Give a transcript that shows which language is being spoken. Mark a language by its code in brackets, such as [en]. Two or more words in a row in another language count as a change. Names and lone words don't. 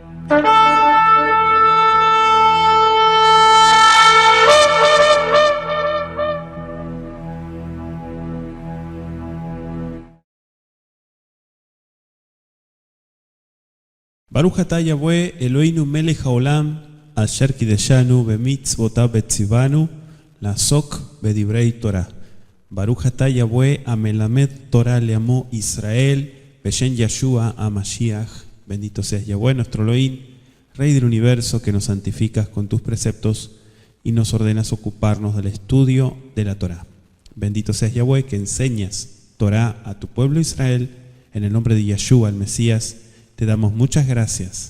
[he] ברוך אתה יהוה אלוהינו מלך העולם אשר קידשנו במצוותיו וציוונו לעסוק בדברי תורה. ברוך אתה יהוה המלמד תורה לעמו Israel, בשם ישוע המשיח. [es] Bendito seas Yahweh, nuestro Elohim, Rey del universo, que nos santificas con tus preceptos y nos ordenas ocuparnos del estudio de la Torah. Bendito seas Yahweh, que enseñas Torah a tu pueblo Israel. En el nombre de Yeshua, el Mesías, te damos muchas gracias.